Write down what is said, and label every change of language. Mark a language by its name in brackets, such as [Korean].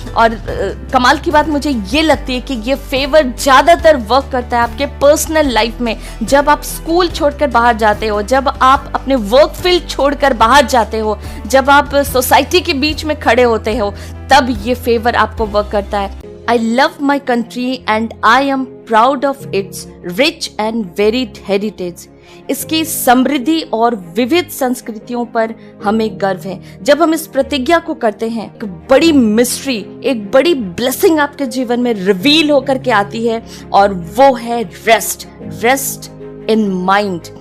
[Hindi] और कमाल की बात मुझे ये लगती है कि ये फेवर ज्यादातर वर्क करता है आपके पर्सनल लाइफ में। जब आप स्कूल छोड़कर बाहर जाते हो, जब आप अपने वर्क फील्ड छोड़कर बाहर जाते हो, जब आप सोसाइटी के बीच में खड़े होते हो, तब ये फेवर आपको वर्क करता है। [English] I love my country and I am proud of its rich and varied heritage. [Hindi] इसकी समृद्धि और विविध संस्कृतियों पर हमें गर्व है। जब हम इस प्रतिज्ञा को करते हैं, एक बड़ी मिस्ट्री, एक बड़ी ब्लेसिंग आपके जीवन में रिवील होकर के आती है और वो है [English] Rest in mind.